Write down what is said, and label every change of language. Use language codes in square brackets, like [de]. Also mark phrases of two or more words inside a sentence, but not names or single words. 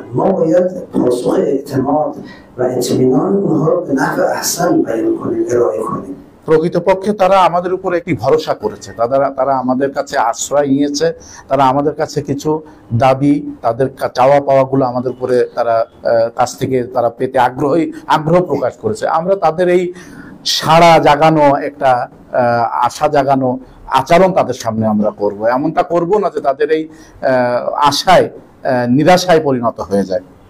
[fa] ما باید پاسخ اعتماد و اطمینان اونها رو به نحو احسن بیان کنیم، ارائه کنیم. [bn] প্রকৃতপক্ষে তারা আমাদের উপর একটি ভরসা করেছে, তারা আমাদের কাছে আশ্রয় নিয়েছে, তারা আমাদের কাছে কিছু দাবি, তাদের চাওয়া পাওয়াগুলো আমাদের উপরে তারা কাছ থেকে তারা পেতে আগ্রহ প্রকাশ করেছে। আমরা তাদের এই সাড়া জাগানো একটা আশা জাগানো আচরণ তাদের সামনে আমরা করব, এমনটা করব না যে তাদের এই আশায় নিরাশায় পরিণত হয়ে যায়।